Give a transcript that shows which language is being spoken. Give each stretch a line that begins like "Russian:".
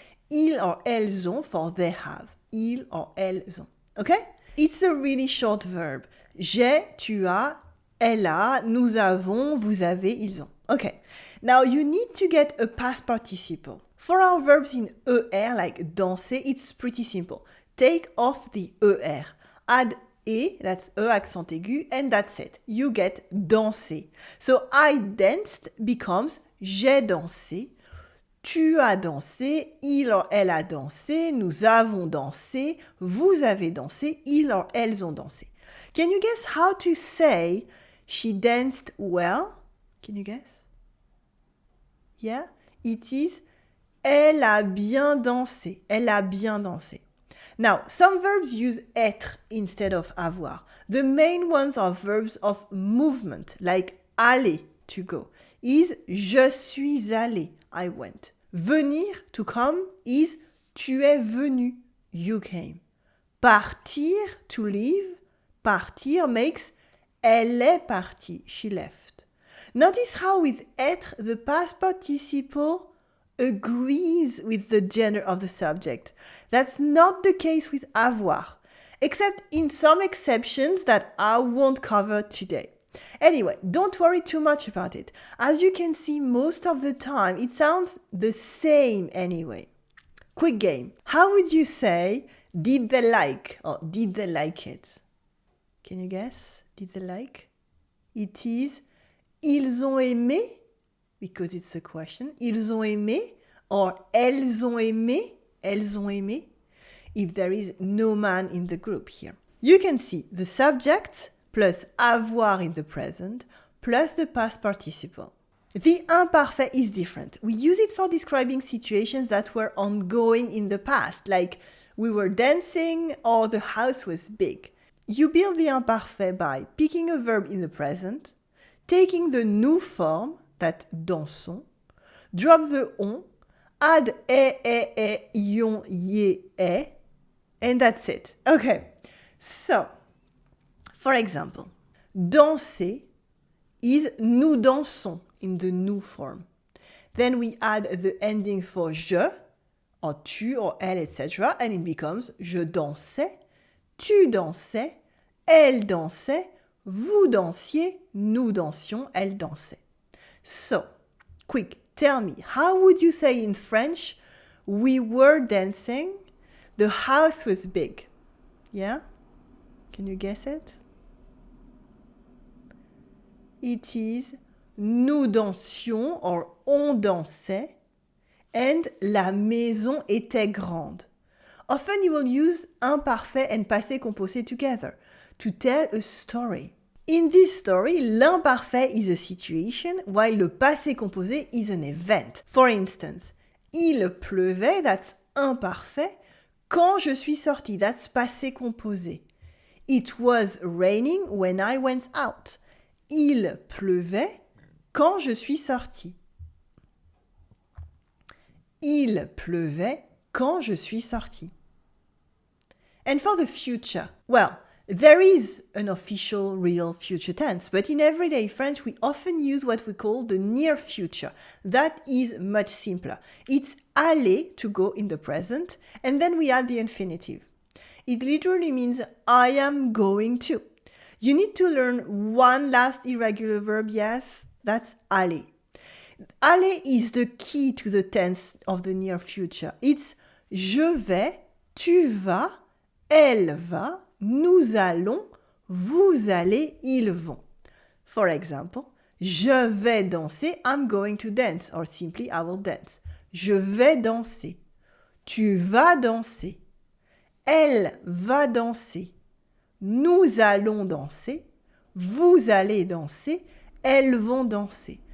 French: Ils or elles ont
English: for they have.
French: Ils or elles ont. Okay?
English: It's a really short verb.
French: J'ai, tu as, elle a, nous avons, vous avez, ils ont.
English: Okay. Now you need to get a past participle. For our verbs in ER, like danser, it's pretty simple. Take off the ER. Add E, that's E accent aigu, and that's it. You get danser. So I danced becomes
French: j'ai dansé. Tu as dansé, il or elle a dansé, nous avons dansé, vous avez dansé, ils or elles ont dansé.
English: Can you guess how to say she danced well? Can you guess? Yeah, it is
French: elle a bien dansé. Elle a bien dansé.
English: Now, some verbs use être instead of avoir. The main ones are verbs of movement, like aller, to go, is
French: je suis allé,
English: I went. Venir, to come, is
French: tu es venu,
English: you came. Partir, to leave, partir makes
French: elle est partie,
English: she left. Notice how with être, the past participle agrees with the gender of the subject. That's not the case with avoir, except in some exceptions that I won't cover today. Anyway, don't worry too much about it. As you can see, most of the time it sounds the same anyway. Quick game. How would you say did they like or did they like it? Can you guess? Did they like? It is
French: ils ont aimé,
English: because it's a question.
French: Ils ont aimé or elles ont aimé. Elles ont aimé.
English: If there is no man in the group here. You can see the subject plus avoir in the present plus the past participle. The imparfait is different. We use it for describing situations that were ongoing in the past, like we were dancing or the house was big. You build the imparfait by picking a verb in the present, taking the nous form, that dansons, drop the on, add ion, ye, and that's it. Okay, so, for example, danser is
French: nous dansons
English: in the nous form. Then we add the ending for je, or tu, or elle, etc.
French: And it becomes je dansais, tu dansais, elle dansait, vous dansiez, nous dansions, elle dansait.
English: So, quick, tell me, how would you say in French, we were dancing, the house was big? Yeah? Can you guess it? It is
French: nous dansions or on dansait and la maison était grande.
English: Often you will use imparfait and passé composé together to tell a story. In this story, l'imparfait is a situation while le passé composé is an event. For instance,
French: il pleuvait,
English: that's imparfait.
French: Quand je suis sortie,
English: that's
French: passé composé.
English: It was raining when I went out.
French: Il pleuvait quand je suis sortie. Il pleuvait quand je suis sortie.
English: And for the future, well, there is an official real future tense, but in everyday French we often use what we call the near future. That is much simpler. It's aller, to go in the present, and then we add the infinitive. It literally means I am going to. You need to learn one last irregular verb, yes? That's aller. Aller is the key to the tense of the near future. It's
French: je vais, tu vas, elle va, nous allons, vous allez, ils vont.
English: For example,
French: je vais danser,
English: I'm going to dance, or simply I will dance.
French: Je vais danser. Tu vas danser. Elle va danser. Nous allons danser. Vous allez danser. Elles vont danser.